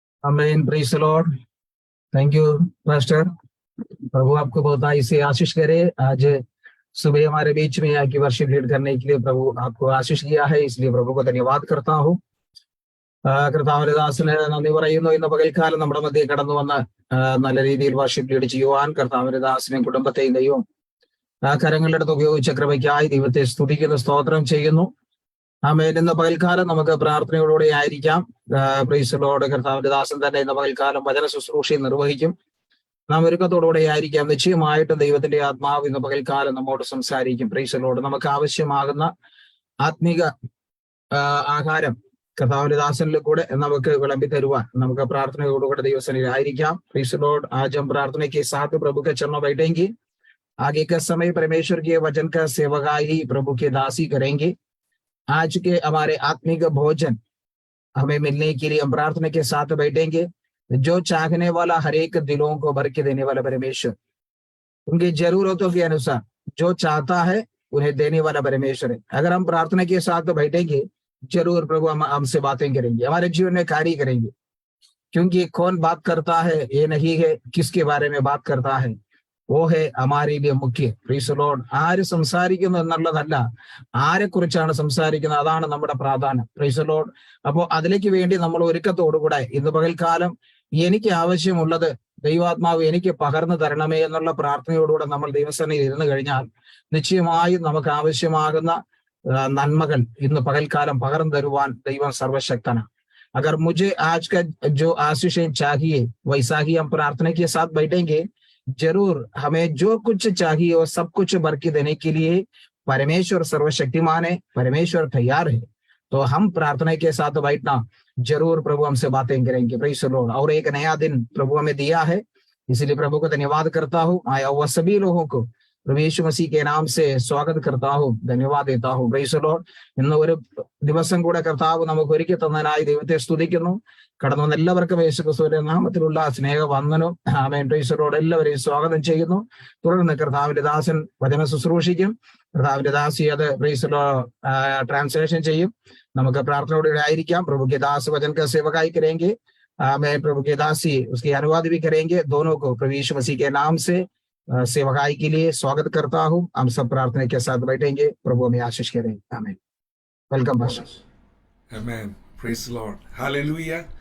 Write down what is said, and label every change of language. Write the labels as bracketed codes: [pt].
[en] Amen. Praise the lord. Thank you master. [hi] प्रभु आपको बहुत आई से आशीष करे। आज सुबह हमारे बीच में आके वर्शिप लीड करने के लिए प्रभु आपको आशीष दिया है, इसलिए प्रभु को धन्यवाद करता हूँ। [ml] കർത്താവിന്റെ ദാസന് നന്ദി പറയുന്നു. ഇന്ന് പകൽക്കാലം നമ്മുടെ മധ്യേ കടന്നു വന്ന നല്ല രീതിയിൽ വർഷിപ്പ് ലീഡ് ചെയ്യുവാൻ കർത്താവിന്റെ ദാസനെയും കുടുംബത്തെയും ദൈവം കരങ്ങളുടെ അടുത്ത് ഉപയോഗിച്ച കൃപയ്ക്കായി ദൈവത്തെ സ്തുതിക്കുന്നു, സ്തോത്രം ചെയ്യുന്നു. ആമേൻ. ഇന്ന് പകൽക്കാലം നമുക്ക് പ്രാർത്ഥനയോടുകൂടി ആയിരിക്കാം. [en] Praise Lord. [ml] കർത്താവിന്റെ ദാസൻ തന്നെ ഇന്ന് പകൽക്കാലം വചന ശുശ്രൂഷയും നിർവഹിക്കും. നാം ഒരുക്കത്തോടുകൂടെ ആയിരിക്കാം. നിശ്ചയമായിട്ടും ദൈവത്തിന്റെ ആത്മാവ് ഇന്ന് പകൽക്കാലം നമ്മോട് സംസാരിക്കും. [en] Praise Lord. [ml] നമുക്ക് ആവശ്യമാകുന്ന ആത്മീക ആഹാരം കർത്താവിന്റെ ദാസനിൽ കൂടെ നമുക്ക് വിളമ്പി തരുവാൻ നമുക്ക് പ്രാർത്ഥനയോടുകൂടെ ദൈവസന്നിധിയിൽ ആയിരിക്കാം. [en] Praise Lord. [hi] आज हम प्रार्थना के साथ प्रभु के चरणों बैठेंगे। आगे का समय परमेश्वर के वचन का सेवकाई प्रभु के दासी करेंगे। आज के हमारे आत्मिक भोजन हमें मिलने के लिए हम प्रार्थना के साथ बैठेंगे। जो चाहने वाला हर एक दिलों को भर के देने वाला परमेश्वर, उनकी जरूरतों के अनुसार जो चाहता है उन्हें देने वाला परमेश्वर है। अगर हम प्रार्थना के साथ बैठेंगे, जरूर प्रभु हम हमसे बातें करेंगे, हमारे जीवन में कार्य करेंगे। क्योंकि कौन बात करता है ये नहीं है किसके बारे में बात करता है, वो है हमारे लिए मुख्य। [en] Praise lord. [ml] ആര് സംസാരിക്കുന്നു എന്നുള്ളതല്ല, ആരെ കുറിച്ചാണ് സംസാരിക്കുന്നത് അതാണ് നമ്മുടെ പ്രാധാന്യം. [en] Praise Lord. [ml] അപ്പോ അതിലേക്ക് വേണ്ടി നമ്മൾ ഒരുക്കത്തോടുകൂടെ ഇന്ന് പകൽക്കാലം എനിക്ക് ആവശ്യമുള്ളത് ദൈവാത്മാവ് എനിക്ക് പകർന്നു തരണമേ എന്നുള്ള പ്രാർത്ഥനയോടുകൂടെ നമ്മൾ ദൈവസന്നിധിയിൽ ഇരുന്ന് കഴിഞ്ഞാൽ നിശ്ചയമായും നമുക്ക് ആവശ്യമാകുന്ന നന്മകൾ ഇന്ന് പകൽക്കാലം പകർന്നു തരുവാൻ ദൈവം സർവശക്തനാണ്। [hi] अगर मुझे आज का जो आशीषें चाहिए वैसा ही हम प्रार्थना के साथ बैठेंगे, जरूर हमें जो कुछ चाहिए वो सब कुछ भर के देने के लिए परमेश्वर सर्वशक्तिमान है, परमेश्वर तैयार है। तो हम प्रार्थना के साथ बैठना, जरूर प्रभु हमसे बातें करेंगे। [en] Praise lord. [hi] और एक नया दिन प्रभु हमें दिया है, इसलिए प्रभु को धन्यवाद करता हूँ। आया हुआ सभी लोगों को प्रभु यीशु मसीह के नाम से स्वागत करता हूँ, धन्यवाद देता हूँ। [en] Praise lord. [ml] ഇന്ന് ഒരു ദിവസം കൂടെ കർത്താവ് നമുക്ക് ഒരുക്കി തന്നതിനായി ദൈവത്തെ സ്തുതിക്കുന്നു. കടന്നു വന്ന എല്ലാവർക്കും യേശു ക്രിസ്തുവിന്റെ നാമത്തിലുള്ള സ്നേഹവന്ദനം. ആമേൻ. [en] Praise Lord. [ml] എല്ലാവരെയും സ്വാഗതം ചെയ്യുന്നു. തുടർന്ന് കർത്താവിന്റെ ദാസൻ വചന ശുശ്രൂഷിക്കും. കർത്താവിന്റെ ദാസി അത് [en] praise Lord [ml] ट्रांसलेशन ചെയ്യും. നമുക്ക് പ്രാർത്ഥനയോടെ ആയിരിക്കാം। [hi] प्रभु के दास वचन का सेवकाई करेंगे। आमेन। प्रभु के दासी उसकी अनुवाद भी करेंगे। दोनों को प्रभु यीशु मसीह के नाम से सेवकाई के लिए स्वागत करता हूँ। हम सब प्रार्थना के साथ बैठेंगे। प्रभु हमें आशीष करें। आमीन। [en] Welcome pastor. Amen. Praise lord. Hallelujah,